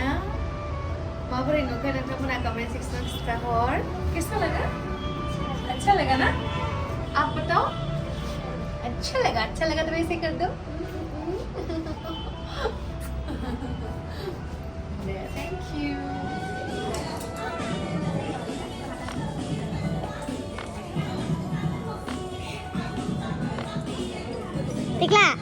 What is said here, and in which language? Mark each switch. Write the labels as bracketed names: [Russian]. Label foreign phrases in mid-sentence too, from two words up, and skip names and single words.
[Bodo] माबोरै नुखो नोंथांमोना कमेंट सेक्सनाव खिथाहर [Hindi] कैसा लगा अच्छा लगा ना आप बताओ अच्छा लगा तो वैसे कर दो [English] thank you Tikla.